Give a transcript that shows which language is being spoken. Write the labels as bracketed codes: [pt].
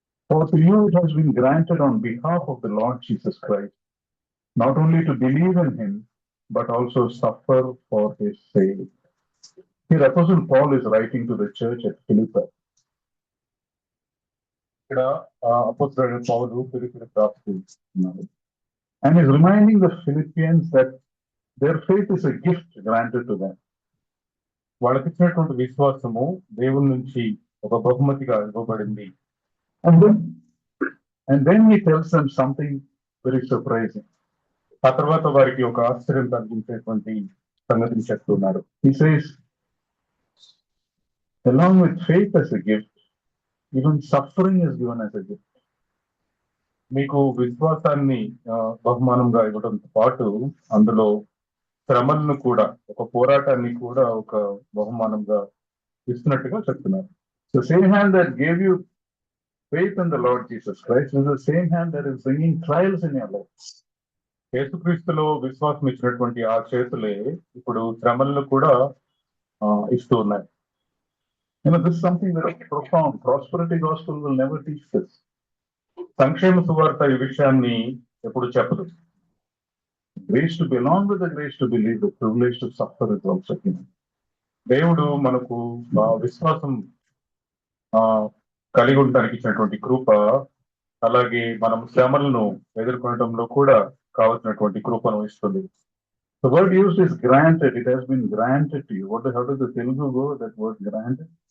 [en] For to you it has been granted on behalf of the Lord Jesus Christ, not only to believe in him, but also suffer for his sake. Here Apostle Paul is writing to the church at Philippi. [te] ఇక్కడ అపోస్తలుడైన పౌలు ఫిలిప్పీయులకు రాస్తున్నాడు. [en] And is reminding the Philippians that their faith is a gift granted to them. [te] వాళ్ళకి ఇచ్చినటువంటి విశ్వాసము దేవుని నుంచి ఒక బహుమతిగా ఇవ్వబడింది. [en] And then he tells them something very surprising. [te] ఆ తర్వాత వారికి ఒక ఆశ్చర్యం కలిగించేటువంటి సంగతిని చెప్తున్నాడు. [en] He says, along with faith as a gift, even suffering is given as a gift. [te] మీకు విశ్వాసాన్ని బహుమానంగా ఇవ్వడంతో పాటు అందులో శ్రమలను కూడా, ఒక పోరాటాన్ని కూడా ఒక బహుమానంగా ఇస్తున్నట్టుగా చెప్తున్నారు. [en] So same hand that gave you faith in the Lord Jesus Christ is the same hand that is bringing trials in your life. [te] యేసుక్రీస్తులో విశ్వాసం ఇచ్చినటువంటి ఆ చేతులే ఇప్పుడు శ్రమలను కూడా ఇస్తూ ఉన్నాయి. [en] This is something very profound. Prosperity gospel will never teach this. [te] సంక్షేమ సువార్త ఈ విషయాన్ని ఎప్పుడు చెప్పదు. [en] Grace to belong with the grace to believe, the privilege to suffer is also given. [te] దేవుడు మనకు విశ్వాసం కలిగి ఉండడానికి ఇచ్చినటువంటి కృప, అలాగే మనం శ్రమలను ఎదుర్కొనడంలో కూడా కావాల్సినటువంటి కృపను ఇస్తుంది. [en] The word used is granted. It has been granted to you. How does the Telugu go? That word granted?